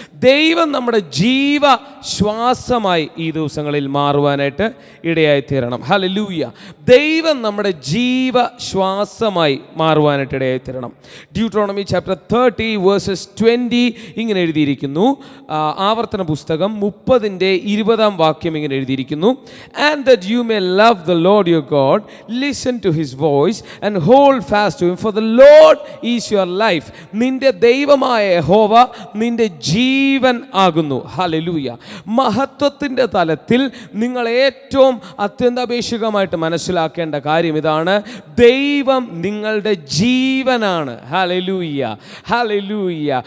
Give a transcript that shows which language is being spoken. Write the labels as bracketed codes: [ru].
[ml] ദൈവം നമ്മുടെ ജീവശ്വാസമായി ഈ ദിവസങ്ങളിൽ മാറുവാനായിട്ട് ഇടയായി തീരണം. ഹല്ലേലൂയ. ദൈവം നമ്മുടെ ജീവശ്വാസമായി മാറുവാനായിട്ട് ഇടയായി തീരണം. [en] Deuteronomy chapter 30 verses 20 [ml] ഇങ്ങനെ എഴുതിയിരിക്കുന്നു. ആവർത്തന പുസ്തകം 30:20 വാക്യം ഇങ്ങനെ എഴുതിയിരിക്കുന്നു. [en] And that you may love the Lord your God, listen to his voice and hold fast to him, for the Lord is your life. [ml] നിന്റെ ദൈവമായ യഹോവ നിന്റെ ജീവൻ ആകുന്നു. ഹല്ലേലൂയ. മഹത്വത്തിൻ്റെ തലത്തിൽ നിങ്ങൾ ഏറ്റവും അത്യന്താപേക്ഷികമായിട്ട് മനസ്സിലാക്കേണ്ട കാര്യം ഇതാണ്: ദൈവം നിങ്ങളുടെ ജീവനാണ്. ഹല്ലേലൂയ. ഹല്ലേലൂയ.